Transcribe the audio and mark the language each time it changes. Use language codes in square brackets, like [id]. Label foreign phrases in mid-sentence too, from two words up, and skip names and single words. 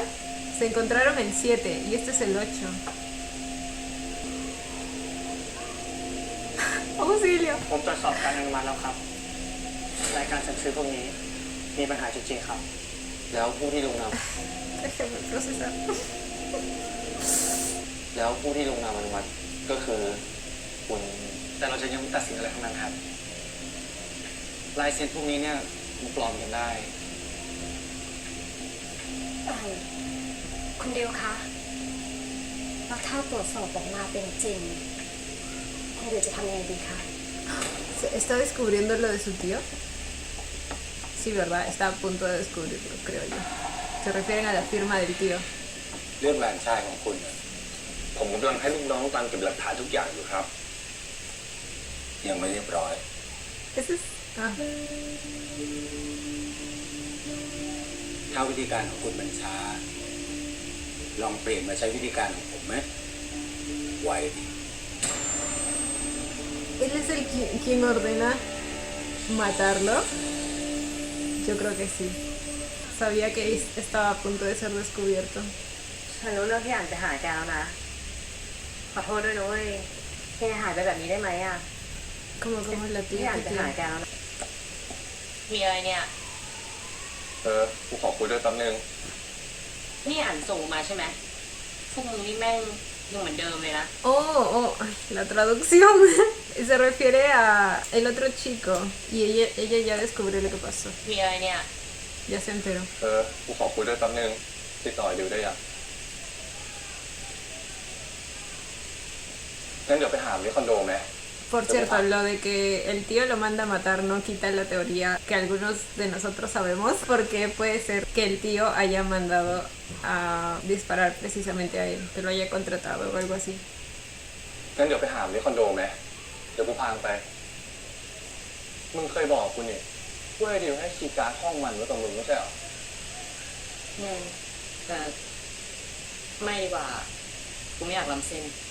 [es] Se encontraron el 7 y este es el 8. Auxilio. [th] ผมตรวจสอบการอนุมัติแล้วครับ รายการสั่งซื้อพวกนี้มีปัญหาจริงๆครับ แล้วผู้ที่ลงนาม [es] Déjame procesar. [th] แล้วผู้ที่ลงนามอนุมัติก็คือคุณแต่เราจะยังไม่ตัดสินอะไรทั้งนั้นครับ ลายเซ็นพวกนี้เนี่ยมันปลอมกันได้ คุณดิวคะแล้วถ้าตรวจสอบออกมาเป็นจริงคุณเดี๋ยวจะทำยังไงดีคะ [es] ¿Está descubriendo lo de su tío? Sí, ¿verdad? Está a punto de descubrirlo, creo yo. Se refieren a la firma del tío. [th] เรื่องแหวนชายของคุณน่ะผมกำลังให้ลูกน้องตามเก็บหลักฐานทุกอย่างอยู่ครับ ยังไม่เรียบร้อย [es] Ese es... Ah, [th] ถ้าวิธีการของคุณมันช้า ลองเปลี่ยนมาใช้วิธีการของผมไหมไวดี [es] ¿él es el quien ordena matarlo? Yo creo que sí. Sabía que estaba a punto de ser descubierto. [th] ฉันรู้เรื่องที่อ่านไปหาแกแล้วนะ ขอโทษด้วยนะเว้ยแกหายไปแบบนี้ได้ไหมอ่ะ [es] Como es la [th] ที่ [es] tía [th] อ่าน [es] que [th] ไปหา [es] tiene. [th] แกแล้วนะ มีอะไรเนี่ย กูขอคุยด้วยแป๊บนึง นี่อ่านส่งมาใช่ไหมพวกมึงนี่แม่งยังเหมือนเดิมเลยนะ [es] Oh, ay, la traducción se refiere a el otro chico y ella ya descubrió lo que pasó. [th] มีอะไรเนี่ย [es] Ya se enteró. [th] กูขอคุยด้วยแป๊บนึงติดต่อดิวได้ยังงั้นเดี๋ยวไปหาที่คอนโดไหม [es] Por cierto, lo de que el tío lo manda a matar no quita la teoría que algunos de nosotros sabemos, porque puede ser que el tío haya mandado a disparar precisamente a él, que lo haya contratado o algo así. [th] งั้นเดี๋ยวไปหาที่คอนโดไหมเดี๋ยวกูพาไป มึงเคยบอกกูนี่ว่าไอ้ดิวให้คีย์การ์ดห้องมันไว้กับมึงไม่ใช่เหรอ แต่ไม่ดีกว่า กูไม่อยากล้ำเส้น